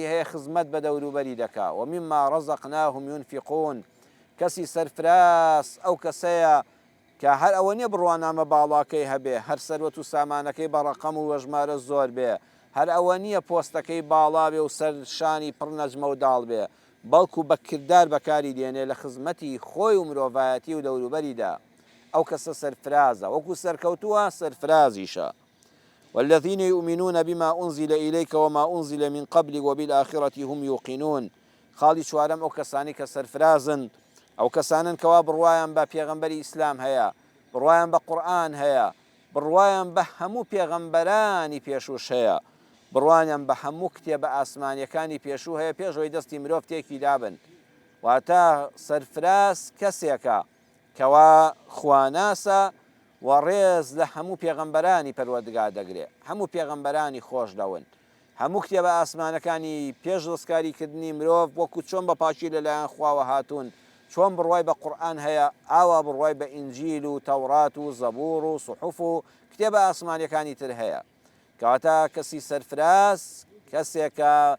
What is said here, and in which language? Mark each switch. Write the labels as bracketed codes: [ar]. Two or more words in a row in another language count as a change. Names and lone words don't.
[ckb] هەیە خزمەت بە دەوروبەری دەکا [ar] ومما ڕەزەقناهم ينفقون [ckb] کەسی سەرفراز ئەو کەسەیە کە هەر ئەوە نییە بڕوانامە باڵاکەی هەبێ هەر سەروەت و سامانەکەی بە ڕەقەم و وەژمارە زۆر بێ هەر ئەوە نییە پۆستەکەی باڵا بێ و سەر شانی پڕ نەجمە و داڵ بێ بەڵکو بە کردار بەکاری دێنێ لە خزمەتی خۆی و مرۆڤایەتی و دەوروبەریدا ئەو کەسە سەرفرازە وەکو سەرکەوتووە سەرفرازیشە [ar] والذين يؤمنون بما أنزل إليك وما أنزل من قبلك وبالآخرة هم يوقنون [ckb] خاڵی چوارەم ئەو کەسانی کە سەرفرازن ئەو کەسانن کەوا بڕوایان بە پێغەمبەری ئیسلام هەیە بڕوایان بە قورئان هەیە بڕوایان بە هەموو پێغەمبەرانی پێشوش هەیە بڕوانیان بە هەموو کتێبە ئاسمانیەکانی پێشوو هەیە پێشەوەی دەستی مرۆڤ تێکی دابن واتە سەرفراز کەسێکە کەوا خواناسە و ڕێز لە هەموو پێغەمبەرانی پەروەردگار دەگرێ هەموو پێغەمبەرانی خۆش دەون هەموو کتێبە ئاسمانەکانی پێش ڕزگاریکردنی مرۆڤ وەکو چۆن بە پاشی لەلایەن خواوە هاتوون چۆن بڕوای بە قورئان هەیە ئاوا بڕوای بە ئینجیل و تەورات و زەبوور و سوحوف و کتێبە ئاسمانیەکانی تر هەیە کەواتە کەسی سەرفراز کەسێکە